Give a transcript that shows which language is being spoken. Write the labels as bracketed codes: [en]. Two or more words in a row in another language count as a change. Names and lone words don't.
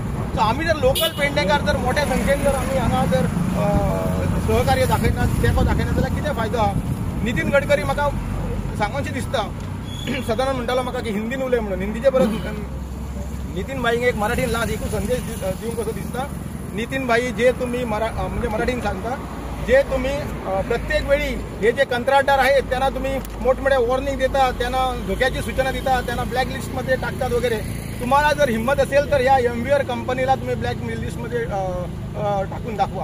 [kok] सो आमी जर लोकल पेडणेकार जर मोठ्या संख्येन जर आमी हांगा जर सहकार्य दाखयना तेंको दाखयना जाल्यार कितें फायदो आहा. नितीन गडकरी म्हाका सांगोनशें दिसता सदांच म्हणटालो म्हाका की हिंदीन उलय म्हणून. हिंदीचे परत नितीन भाईक एक मराठीन ल्हान एकूच संदेश दिवंक कसो दिसता. [mr] नितीन भाई जे तुम्ही म्हणजे मराठीन सांगता जे तुम्ही प्रत्येक वेळी हे जे कंत्राटदार आहेत त्यांना तुम्ही मोठमोठे वॉर्निंग देता त्यांना धोक्याची सूचना देता त्यांना ब्लॅक लिस्टमध्ये टाकतात वगैरे. तुम्हाला जर हिंमत असेल तर या MVR कंपनीला तुम्ही ब्लॅक लिस्टमध्ये टाकून दाखवा.